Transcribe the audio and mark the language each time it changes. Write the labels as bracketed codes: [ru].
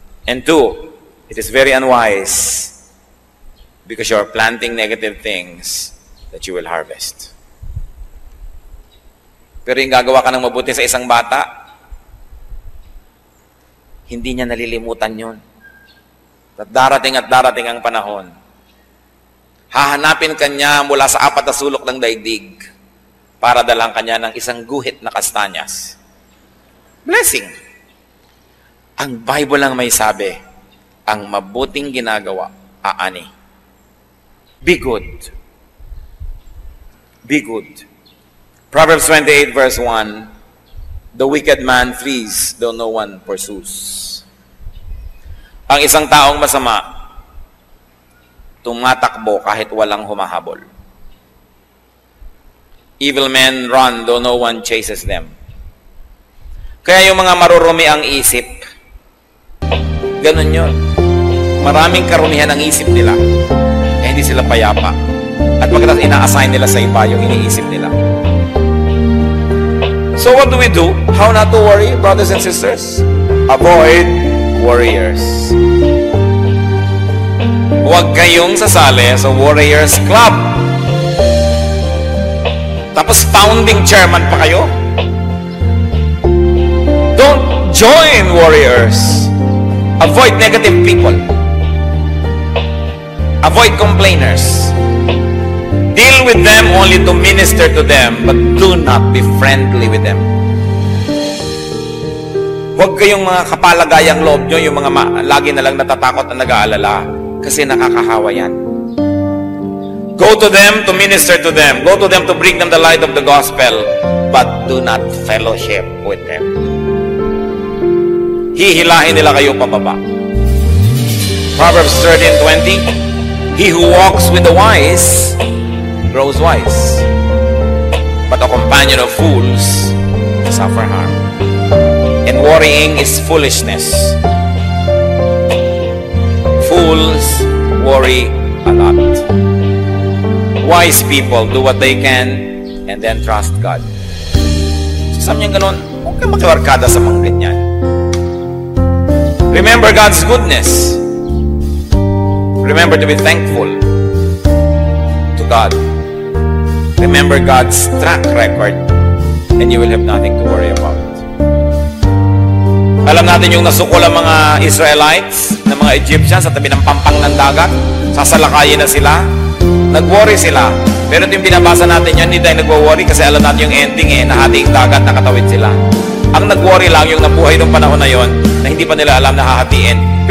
[en] And two, it is very unwise because you are planting negative things that you will harvest. [tl] Pero yung gagawa ka ng mabuti sa isang bata, hindi niya nalilimutan yun. At darating ang panahon. Hahanapin kanya mula sa apat na sulok ng daigdig para dalang kanya ng isang guhit na kastanyas. Blessing. Ang Bible lang may sabi, ang mabuting ginagawa, aani. [en] Be good. Be good. Proverbs 28 verse 1, the wicked man flees, though no one pursues. [tl] Ang isang taong masama, tumatakbo kahit walang humahabol. [en] Evil men run, though no one chases them. [tl] Kaya yung mga marurumi ang isip, ganun yun. Maraming karumihan ang isip nila, kaya hindi sila payapa. At pagkatapos ina-assign nila sa iba yung iniisip nila. [en] So what do we do? How not to worry, brothers and sisters? Avoid warriors. [tl] Huwag kayong sasali sa Warriors Club. Tapos founding chairman pa kayo. [en] Don't join warriors. Avoid negative people. Avoid complainers. Deal with them only to minister to them, but do not be friendly with them. [tl] Huwag kayong mga kapalagayang loob nyo, yung mga lagi na lang natatakot at nag-aalala, kasi nakakahawa yan. [en] Go to them to minister to them. Go to them to bring them the light of the gospel, but do not fellowship with them. [tl] Hihilahin nila kayo pababa. [en] Proverbs 13:20, he who walks with the wise grows wise, but a companion of fools suffer harm. And worrying is foolishness. Fools worry a lot. Wise people do what they can and then trust God. [tl] So sabi niya ganun, huwag kang makiwarkada sa mga ganyan. [en] Remember God's goodness. Remember to be thankful to God. Remember God's track record and you will have nothing to worry about. [tl] Alam natin yung nasukol ang mga Israelites na mga Egyptians sa tabi ng pampang ng dagat. Sasalakayin na sila. Nag-worry sila. Pero ito yung binabasa natin yun, hindi tayo nag-worry kasi alam natin yung ending nahati yung dagat, nakatawid sila. Ang nag-worry lang yung nabuhay ng panahon na yon na hindi pa nila alam na hahatiin.